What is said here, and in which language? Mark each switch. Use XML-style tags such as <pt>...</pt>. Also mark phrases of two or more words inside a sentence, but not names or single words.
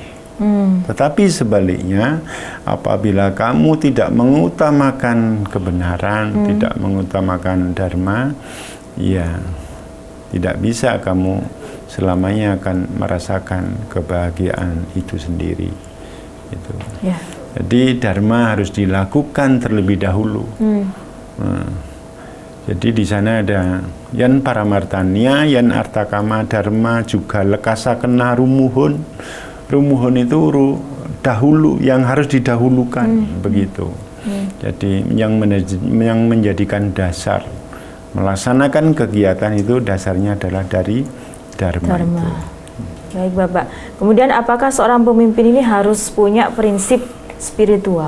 <id>Tetapi sebaliknya, apabila kamu tidak mengutamakan kebenaran, tidak mengutamakan dharma, ya tidak bisa kamu selamanya akan merasakan kebahagiaan itu sendiri. Itu. Ya. Jadi dharma harus dilakukan terlebih dahulu. Jadi di sana ada</id> <kaw>yan paramartanya, yan artakama dharma juga lekasa kena rumuhun.</kaw> <id>Rumuhun itu dahulu yang harus didahulukan begitu. Jadi yang menjadikan dasar melaksanakan kegiatan itu dasarnya adalah dari dharma. Itu. Baik Bapak. Kemudian apakah seorang pemimpin ini harus punya prinsip spiritual?</id>